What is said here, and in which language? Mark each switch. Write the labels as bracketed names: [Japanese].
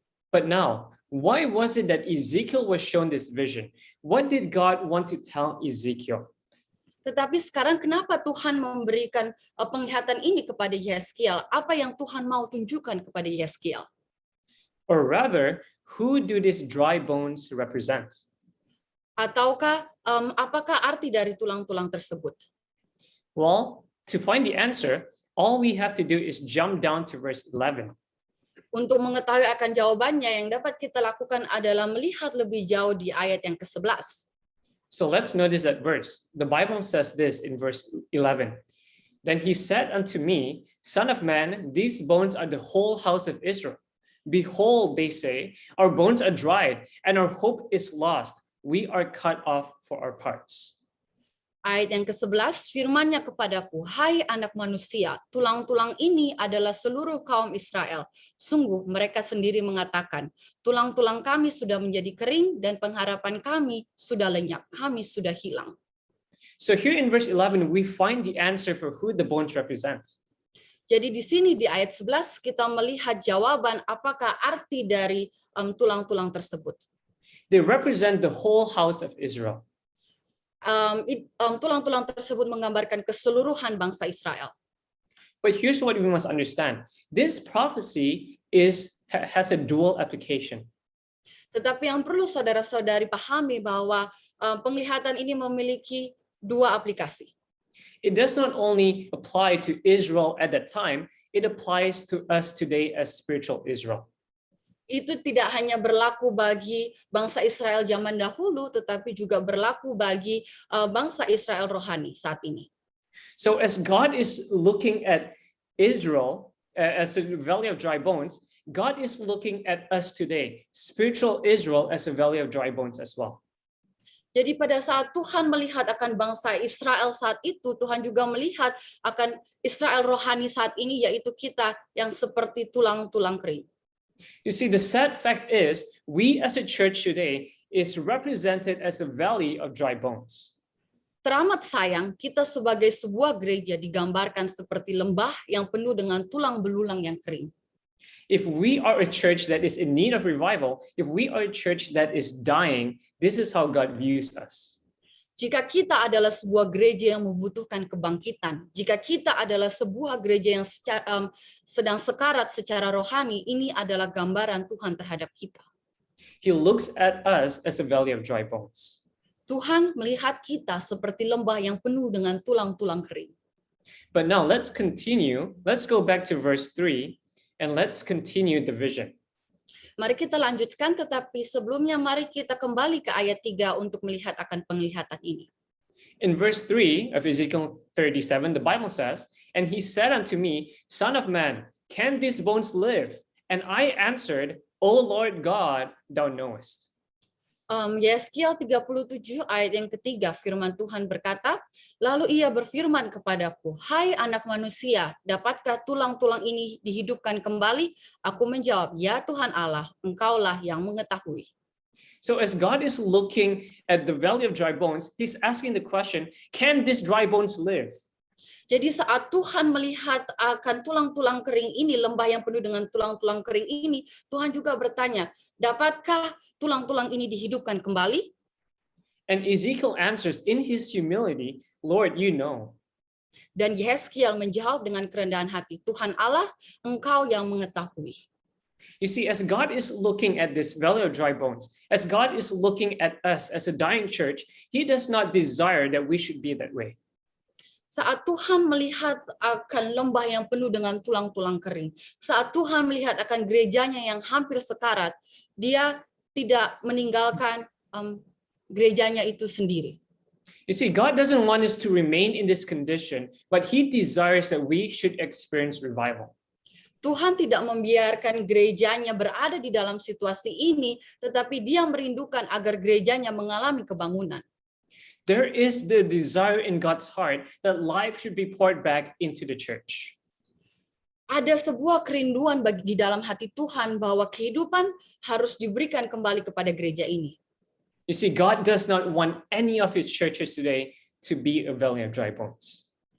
[English] But now, why was it that Ezekiel was shown this vision? What did God want to tell Ezekiel? [Indonesian] Tetapi sekarang kenapa Tuhan memberikan penglihatan ini kepada Yeskiel? Apa yang Tuhan mau tunjukkan kepada Yeskiel? [English] Or rather, who do these dry bones represent? [Indonesian] Ataukah apakah arti dari tulang-tulang tersebut? [English] Well, to find the answer, all we have to do is jump down to verse 11. [Indonesian] Untuk mengetahui akan jawabannya, yang dapat kita lakukan adalah melihat lebih jauh di ayat yang ke-11. [English] So let's notice that verse. The Bible says this in verse 11. Then he said unto me, Son of man, these bones are the whole house of Israel. Behold, they say, our bones are dried, and our hope is lost. We are cut off for our parts. [Indonesian] Ayat yang ke-11, firman-Nya kepadaku, hai anak manusia, tulang-tulang ini adalah seluruh kaum Israel. Sungguh mereka sendiri mengatakan, tulang-tulang kami sudah menjadi kering dan pengharapan kami sudah lenyap, kami sudah hilang. [English] So here in verse 11, we find the answer for who the bones represent. [Indonesian] Jadi di sini di ayat 11 kita melihat jawaban apakah arti dari tulang-tulang tersebut. [English] They represent the whole house of Israel. [Indonesian] Tulang-tulang tersebut menggambarkan keseluruhan bangsa Israel. [English] But here's what we must understand. This prophecy has a dual application. [Indonesian] Tetapi yang perlu saudara-saudari pahami bahwa penglihatan ini memiliki dua aplikasi. [English] It does not only apply to Israel at that time, it applies to us today as spiritual Israel. [Indonesian] Itu tidak hanya berlaku bagi bangsa Israel zaman dahulu, tetapi juga berlaku bagi bangsa Israel rohani saat ini. [English] So as God is looking at Israel as a valley of dry bones, God is looking at us today, spiritual Israel, as a valley of dry bones as well. [Indonesian] Jadi pada saat Tuhan melihat akan bangsa Israel saat itu, Tuhan juga melihat akan Israel rohani saat ini, yaitu kita yang seperti tulang-tulang kering. [English] You see, the sad fact is, we as a church today is represented as a valley of dry bones. [Indonesian] Teramat sayang, kita sebagai sebuah gereja digambarkan seperti lembah yang penuh dengan tulang belulang yang kering. [English] If we are a church that is in need of revival, if we are a church that is dying, this is how God views us. [Indonesian] Jika kita adalah sebuah gereja yang membutuhkan kebangkitan, jika kita adalah sebuah gereja yang sedang sekarat secara rohani, ini adalah gambaran Tuhan terhadap kita. [English] He looks at us as a valley of dry bones. [Indonesian] Tuhan melihat kita seperti lembah yang penuh dengan tulang-tulang kering. [English] But now let's continue. Let's go back to verse 3 and let's continue the vision. [Indonesian] Mari kita lanjutkan, tetapi sebelumnya mari kita kembali ke ayat 3 untuk melihat akan penglihatan ini. [English] In verse 3 of Ezekiel 37, the Bible says, and he said unto me, Son of man, can these bones live? And I answered, O Lord God, thou knowest. [Indonesian] Yeskiel 37 ayat yang ketiga, firman Tuhan berkata, lalu ia berfirman kepadaku, hai anak manusia, dapatkah tulang-tulang ini dihidupkan kembali? Aku menjawab, ya Tuhan Allah, engkaulah yang mengetahui. [English] So as God is looking at the valley of dry bones, he's asking the question, can these dry bones live? [Indonesian] Jadi saat Tuhan melihat akan tulang-tulang kering ini, lembah yang penuh dengan tulang-tulang kering ini, Tuhan juga bertanya, dapatkah tulang-tulang ini dihidupkan kembali? [English] And Ezekiel answers in his humility, Lord, you know. [Indonesian] Dan Yeskiel menjawab dengan kerendahan hati, Tuhan Allah, Engkau yang mengetahui. [English] You see, as God is looking at this valley of dry bones, as God is looking at us as a dying church, he does not desire that we should be that way. [Indonesian] Saat Tuhan melihat akan lembah yang penuh dengan tulang-tulang kering, saat Tuhan melihat akan gerejanya yang hampir sekarat, dia tidak meninggalkan gerejanya itu sendiri. [English] You see, God doesn't want us to remain in this condition, but he desires that we should experience revival. [Indonesian] Tuhan tidak membiarkan gerejanya berada di dalam situasi ini, tetapi dia merindukan agar gerejanya mengalami kebangunan. [English] There is the desire in God's heart that life should be poured back into the church. [Indonesian] Ada sebuah kerinduan di dalam hati Tuhan bahwa kehidupan harus diberikan kembali kepada gereja ini. [English] You see, God does not want any of his churches today to be a valley of dry bones.